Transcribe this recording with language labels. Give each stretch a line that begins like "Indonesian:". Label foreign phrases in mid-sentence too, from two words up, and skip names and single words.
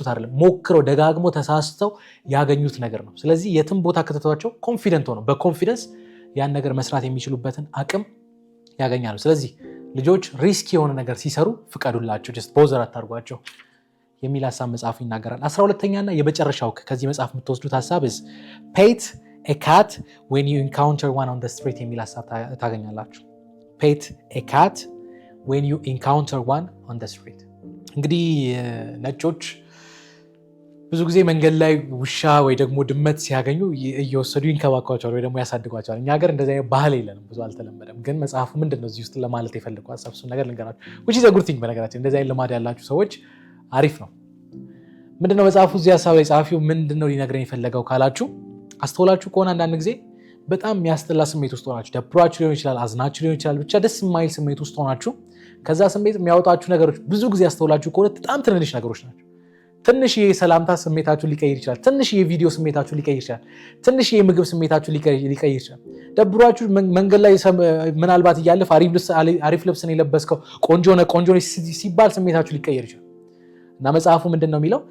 Amharic: አይደለም፣ ሞክረው ደጋግሞ ተሳስተው ያገኙት ነገር ነው። ስለዚህ የትም ቦታ ከተቷቸው ኮንፊደንት ሆነው በኮንፊደንስ ያን ነገር መስራት የሚችሉበትን አቅም ያገኛሉ። ስለዚህ ልጆች ሪስክ የሆነ ነገር ሲሰሩ ፍቀዱላቸው፣
English: just bother
Amharic: አታርጓቸው የሚል ሀሳብ መጽሐፉ ይናገራል። 12ኛና የመጨረሻው ከዚህ መጽሐፍ የምትወስዱት ሀሳብ
English: pet a cat when you encounter one on the street
Amharic: የሚል ሀሳብ ታገኛላችሁ።
English: pet a cat when you encounter one on the street።
Amharic: እንግዲህ ነጮች ብዙ ጊዜ መንገድ ላይ ውሻ ወይ ደግሞ ድመት ሲያገኙ እየወሰዱ ይንከባከባቸዋል ወይ ደግሞ ያሳድጓቸዋል። እኛ ሀገር እንደዚህ አይነት ባህል የለንም፣ ብዙ አልተለመደም። ግን መጽሐፉ ምንድነው እዚህ ውስጥ ለማለት የፈለገው ሀሳብ እሱን ነገር ልንገራችሁ።
English: which is a good thing
Amharic: በነገራችን እንደዚህ አይነት ልማድ ያላችሁ ሰዎች አሪፍ ነው። ምንድነው መጽሐፉ እዚህ ሀሳብ ላይ ጸሐፊው ምንድነው ሊነግረን የፈለገው ካላችሁ፣ አስተውላችሁ ከሆነ አንዳንድ ጊዜ በጣም የሚያስጠላ ስሜት ውስጥ ሆናችሁ፣ ደብሯችሁ ሊሆን ይችላል፣ አዝናችሁ ሊሆን ይችላል፣ ብቻ ደስ የማይል ስሜት ውስጥ ሆናችሁ ከዛ ስሜት የሚያወጣችሁ ነገሮች ብዙ ጊዜ አስተውላችሁ ከሆነ በጣም ትንንሽ ነገሮች ናቸው። ትንሽዬ ሰላምታ ስሜታችሁን ሊቀይር ይችላል። ትንሽዬ ቪዲዮ ስሜታችሁን ሊቀይር ይችላል። ትንሽዬ ምግብ ስሜታችሁን ሊቀይር ይችላል። ደብሯችሁ መንገድ ላይ ምናልባት እያለፍ አሪፍ ልብስን የለበስከው ቆንጆ ሲባል ስሜታችሁ ሊቀይር ይችላል። እና መጽሐፉ ምንድን ነው የሚለው?